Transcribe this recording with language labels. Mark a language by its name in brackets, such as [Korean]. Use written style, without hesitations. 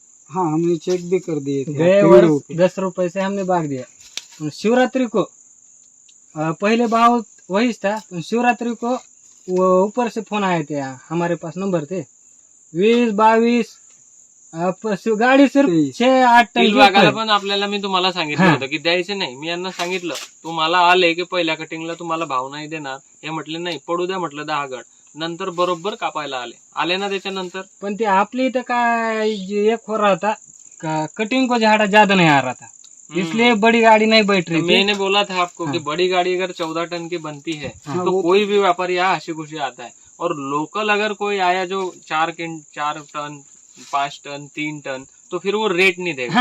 [Hindi] हाँ, हमने चेक भी कर दिए थे। गए वर्ष 10 रुपए से हमने भाग दिया। शिवरात्रि को पहले भाव वही था, शिवरात्रि को वो ऊपर से फोन आए थे, हमारे पास नंबर थे 20-22 गाडी सिर्फ 6-8 [Marathi] तील बागाला पण आपल्याला मी तुम्हाला सांगितलं होतं की द्यायचे नाही. मी यांना सांगितलं तुम्हाला आले की पहिल्या कटिंगला तुम्हाला भाव नाही देणार, हे म्हटले नाही, पडू द्या म्हटलं 10 गड. नंतर बरोबर कापायला आले ना त्याच्यानंतर. पण ते आपली इथं काय [Hindi] एक हो रहा था, कटिंग को झाड़ा ज्यादा नहीं आ रहा था, इसलिए बड़ी गाड़ी नहीं बैठ रही थी। मैंने बोला था आपको कि बड़ी गाड़ी अगर 14 टन की बनती है तो कोई भी व्यापारी यहाँ हंसी खुशी आता है, और लोकल अगर कोई आया जो 4 टन 5 टन 3 टन, तो फिर वो रेट नहीं देगा।